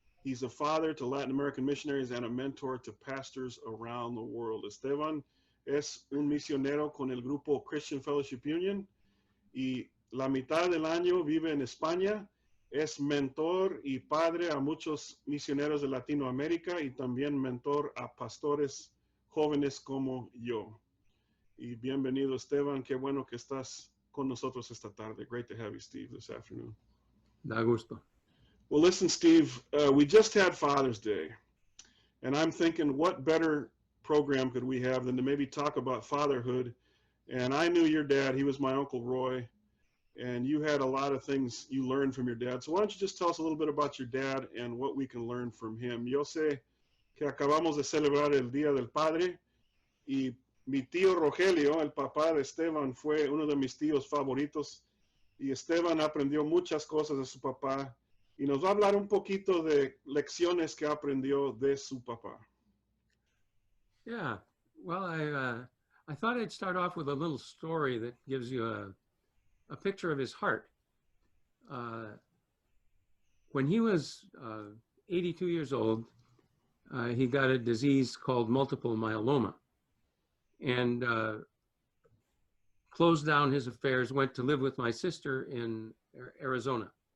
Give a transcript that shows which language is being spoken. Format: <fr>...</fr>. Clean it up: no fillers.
<en>He's a father to Latin American missionaries and a mentor to pastors around the world.</en> <es>Esteban es un misionero con el grupo Christian Fellowship Union y la mitad del año vive en España. Es mentor y padre a muchos misioneros de Latinoamérica y también mentor a pastores jóvenes como yo. Y bienvenido, Esteban. Qué bueno que estás con nosotros esta tarde.</es> <en>Great to have you, Steve, this afternoon.</en> <es>Da gusto.</es> <en>Well, listen, Steve, we just had Father's Day, and I'm thinking what better program could we have than to maybe talk about fatherhood. And I knew your dad. He was my Uncle Roy. And you had a lot of things you learned from your dad. So why don't you just tell us a little bit about your dad and what we can learn from him?</en> <es>Yo sé que acabamos de celebrar el Día del Padre y mi tío Rogelio, el papá de Esteban, fue uno de mis tíos favoritos y Esteban aprendió muchas cosas de su papá y nos va a hablar un poquito de lecciones que aprendió de su papá.</es> <en>Yeah, well, I thought I'd start off with a little story that gives you a picture of his heart. When he was 82 years old, he got a disease called multiple myeloma and closed down his affairs, went to live with my sister in Arizona.</en>